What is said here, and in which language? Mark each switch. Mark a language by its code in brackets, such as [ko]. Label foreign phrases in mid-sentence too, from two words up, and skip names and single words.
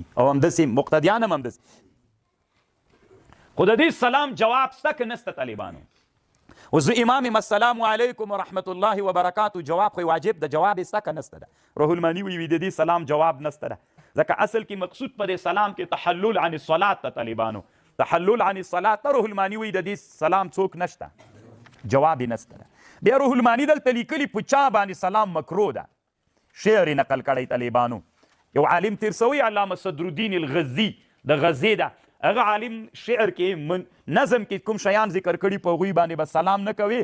[ps] او همداسې مقتدیان هم همداسې. خو د دې سلام جواب شته که نشته طالبانو؟ اوس زه امام یم [ar] السلام علیکم ورحمة الله وبرکاته [ps] جواب خو واجب ده، جواب یې شته که نشته ده؟ روح الماني وایي د دې سلام جواب نشته ده، ځکه اصل کې مقصود په دې سلام کې [ar] تحلل عن الصلاة [ps] ته طالبانو، [ar] تحلل عن الصلاة [ps] ته روح الماني وایي د دې سلام څوک نشته، جواب یې نشته ده. بیا روح الماني دلته لیکلي په چا باندې سلام مکروه ده، شعر یې نقل کړی طالبانو. یو عالم تیر سوی علامه صدر الدین الغزي د غزې ده. هغه عالم شعر کې نظم کې کوم شیان ذکر کړي په هغوی باندې به سلام نه کوي.